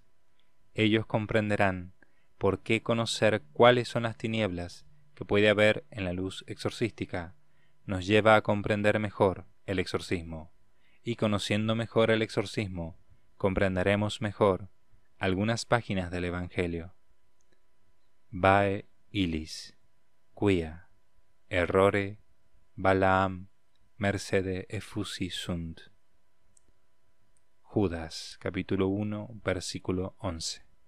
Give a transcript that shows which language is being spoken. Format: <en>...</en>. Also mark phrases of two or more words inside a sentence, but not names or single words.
<es>Ellos comprenderán por qué conocer cuáles son las tinieblas que puede haber en la luz exorcística nos lleva a comprender mejor el exorcismo, y conociendo mejor el exorcismo, comprenderemos mejor algunas páginas del Evangelio.</es> <la>Vae illis, quia, errore, Balaam, mercede effusi sunt.</la> <es>Judas, capítulo 1, versículo 11.</es>